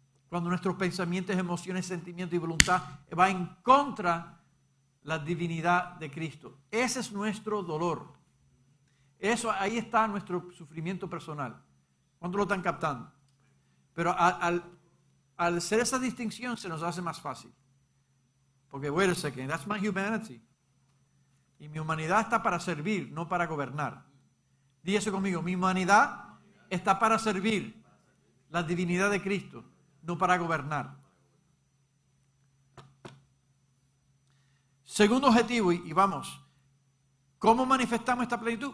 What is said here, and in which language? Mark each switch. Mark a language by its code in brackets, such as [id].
[es] Cuando nuestros pensamientos, emociones, sentimientos y voluntad va en contra de la divinidad de Cristo. Ese es nuestro dolor. Ahí está nuestro sufrimiento personal. ¿Cuántos lo están captando? Pero al hacer esa distinción se nos hace más fácil. [en] Porque, wait a second, that's my humanity. [es] Y mi humanidad está para servir, no para gobernar. Dígase conmigo, mi humanidad está para servir la divinidad de Cristo, no para gobernar. Segundo objetivo, y vamos, ¿cómo manifestamos esta plenitud?